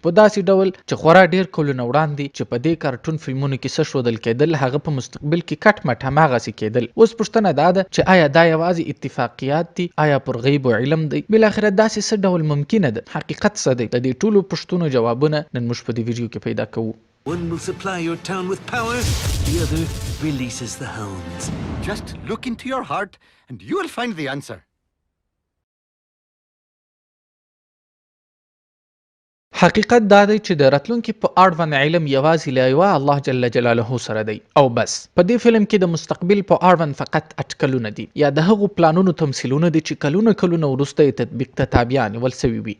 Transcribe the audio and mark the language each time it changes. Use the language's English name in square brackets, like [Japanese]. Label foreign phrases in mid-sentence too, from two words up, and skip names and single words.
[Pashto] په داسې ډول چې خورا ډېر کلونه وړاندې چې په دې کارټون فلمونو کې څه ښودل کېدل، هغه په مستقبل کې کټ مټ هماغسې کېدل. اوس پوښتنه دا ده چې آیا دا یوازې اتفاقیات دي؟ آیا پر غیب او علم دی؟ بالاخره داسې څه ډول ممکنه ده؟ حقیقت څه دی؟ د دې ټولو پوښتنو جوابونه نن موږ په دې ویډیو کې پیدا کوو. [English] One will supply your town with power, the other releases the hounds. Just look into your heart and you will find the answer. [Pashto] حقیقت دا دی چې د راتلونکي په اړوند علم یوازې له یوه الله جل جلاله سره دی او بس. په دې فلم کې د مستقبل په اړوند فقط اټکلونه دي یا د هغو پلانونو تمثیلونه دي چې کلونه وروسته یې تطبیق ته تابع نیول سوي وي.